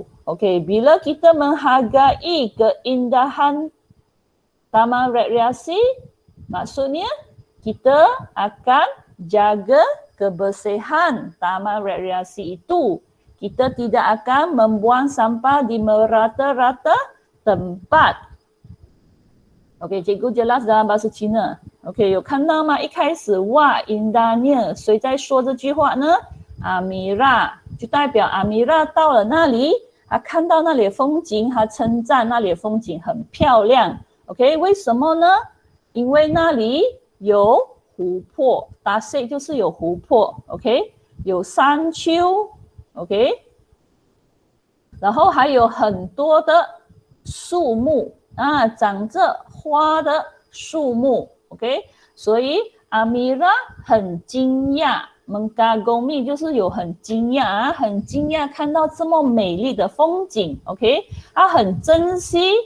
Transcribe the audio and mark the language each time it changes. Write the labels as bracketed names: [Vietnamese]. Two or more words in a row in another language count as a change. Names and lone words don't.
[Malay] Okey, bila kita menghargai keindahan taman rekreasi, maksudnya kita akan jaga kebersihan taman rekreasi itu. Kita tidak akan membuang sampah di merata-rata tempat. [Chinese] OK， [Malay] cikgu jelas dalam bahasa Cina。 [Chinese] OK， 有看到吗？一开始哇，indahnya， 谁在说这句话呢？阿米拉，就代表阿米拉到了那里，他看到那里的风景，他称赞那里的风景很漂亮。OK， 为什么呢？因为那里有湖泊，达西就是有湖泊。OK， 有山丘。OK， 然后还有很多的树木长着花的树木 ，OK， 所以阿米拉很惊讶 ，mengagumi 就是有很惊讶很惊讶看到这么美丽的风景 ，OK， 他很珍惜